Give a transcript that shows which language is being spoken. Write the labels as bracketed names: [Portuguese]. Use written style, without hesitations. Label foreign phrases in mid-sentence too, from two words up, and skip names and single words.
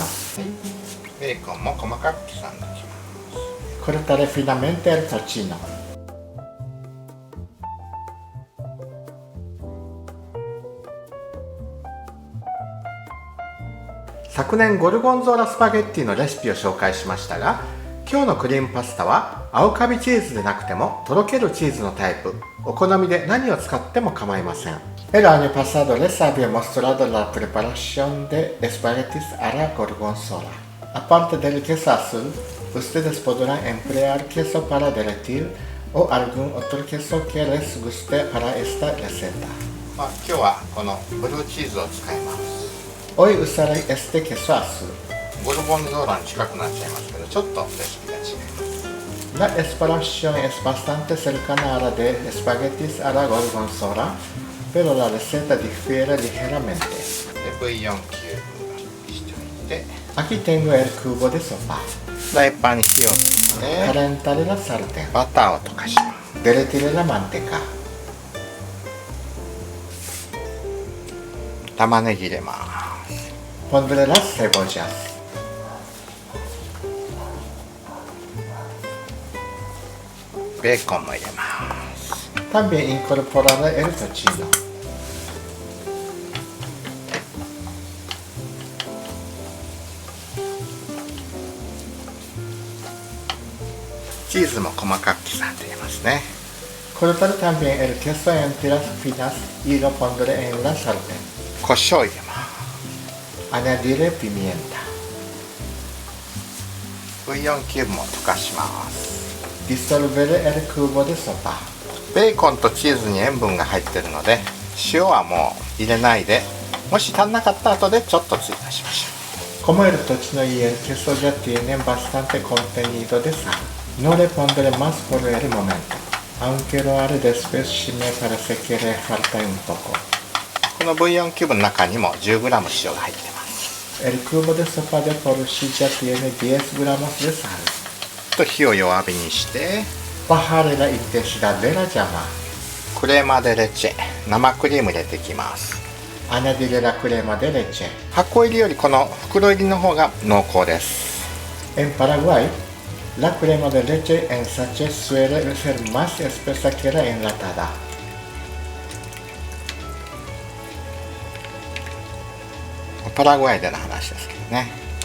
[Japanese] ベーコンも細かく刻んでおきます。 [Spanish] Cortaré finamente el tocino。 [Japanese] 昨年ゴルゴンゾーラスパゲッティのレシピを紹介しましたが、今日のクリームパスタは青カビチーズでなくてもとろけるチーズのタイプ、お好みで何を使っても構いません。 [Spanish] El año pasado les había mostrado la preparación de espaguetis a la gorgonzola. Aparte del queso azul, ustedes podrán emplear queso para derretir o algún otro queso que les guste para esta receta. [Japanese] 今日はこのブルーチーズを使います。 [Spanish] Hoy usaré este queso azul。 [Japanese] ゴルゴンゾーラに近くなっちゃいますけど、ちょっとレシピが違います。 [Spanish] La preparación es bastante cercana a la de espaguetis a la gorgonzola。Pero la receta difiere ligeramente。 [Japanese] で、ブイヨンキューブしておいて、 [Spanish] Aquí tengo el cubo de sopa。 [Japanese] フライパンに火をつけて、 [Spanish] Calentaré la sartén。 [Japanese] バターを溶かします。 [Spanish] Derretiré la manteca。 [Japanese] 玉ねぎ入れます。 [Spanish] Pondré las cebollas。 [Japanese] ベーコンも入れます。 [Spanish] También incorporaré el tocino。 [Japanese] チーズも細かく刻んでいますね。 [Spanish] Cortaré también el queso en tiras finas y lo pondré en la sartén。 [Japanese] 胡椒入れます。 [Spanish] Añadiré pimienta。 [Japanese] ブイヨンキューブも溶かします。 [Spanish] Disolveré el cubo de sopa。 [Japanese] ベーコンとチーズに塩分が入っているので、塩はもう入れないで、もし足んなかった後でちょっと追加しましょう。 [Spanish] Como el tocino y el queso ya tienen bastante contenido de sal, no le pondré más por el momento, aunque lo haré después si me parece que le falta un poco。 [Japanese] このブイヨンキューブの中にも 10g 塩が入ってます。 [Spanish] El cubo de sopa de por sí ya tiene 10g de sal。 [Japanese] と火を弱火にして、 [Spanish] Bajaré la intensidad de la llama。 [Japanese] クレーマデレチェ、生クリーム入れていきます。 [Spanish] Añadiré la crema de leche。 [Japanese] 箱入りよりこの袋入りの方が濃厚です。 [Spanish] En Paraguay, la crema de leche en sachet suele ser más espesa que la enlatada。 [Japanese] パラグアイでの話ですけどね。